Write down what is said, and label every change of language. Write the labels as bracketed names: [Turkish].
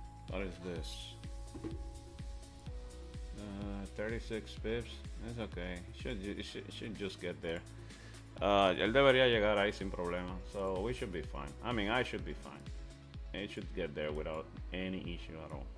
[English] What is this? 36 pips. It's okay. It should just get there. [Spanish] Él debería llegar ahí sin problema. [English] So we should be fine. I mean, I should be fine. It should get there without any issue at all.